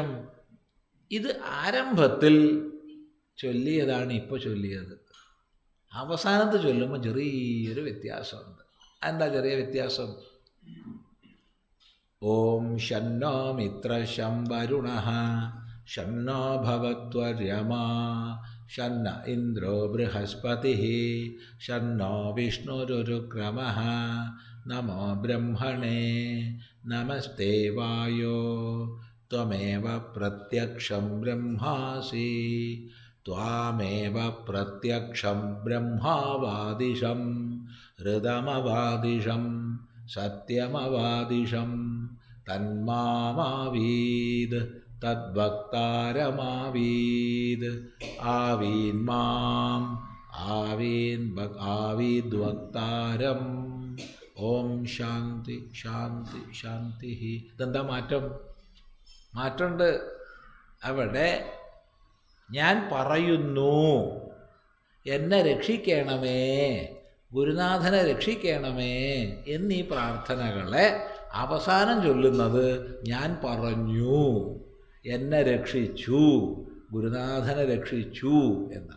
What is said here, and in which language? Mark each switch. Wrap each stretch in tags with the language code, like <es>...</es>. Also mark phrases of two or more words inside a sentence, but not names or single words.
<ml>ഇത് ആരംഭത്തിൽ ചൊല്ലിയതാണ് ഇപ്പോൾ ചൊല്ലിയത്. അവസാനത്ത് ചൊല്ലുമ്പോൾ ചെറിയൊരു വ്യത്യാസമുണ്ട്. എന്താ ചെറിയ വ്യത്യാസം?</ml> <sa>ഓം ശന്നോ മിത്രശം വരുണഃ शन्नो भवत्वर्यमा शन्न इन्द्रो बृहस्पतिः शन्नो विष्णुरुक्रमः नमो ब्रह्मणे नमस्ते वायो त्वमेव प्रत्यक्षं ब्रह्मासि त्वामेव प्रत्यक्षं ब्रह्मावादिशं हृदमवादिशं सत्यमवादिशं तन्मामावीद् तद्वक्तारमावीद् आवीन्माम् ആവീദ്വക്താരം. ഓം ശാന്തി ശാന്തി ശാന്തി.</sa> <ml>ഇതെന്താ മാറ്റമുണ്ട് അവിടെ. ഞാൻ പറയുന്നു എന്നെ രക്ഷിക്കണമേ, ഗുരുനാഥനെ രക്ഷിക്കണമേ എന്നീ പ്രാർത്ഥനകളെ അവസാനം ചൊല്ലുന്നത് ഞാൻ പറഞ്ഞു, എന്നെ രക്ഷിച്ചു, ഗുരുനാഥനെ രക്ഷിച്ചു എന്നാണ്.</ml>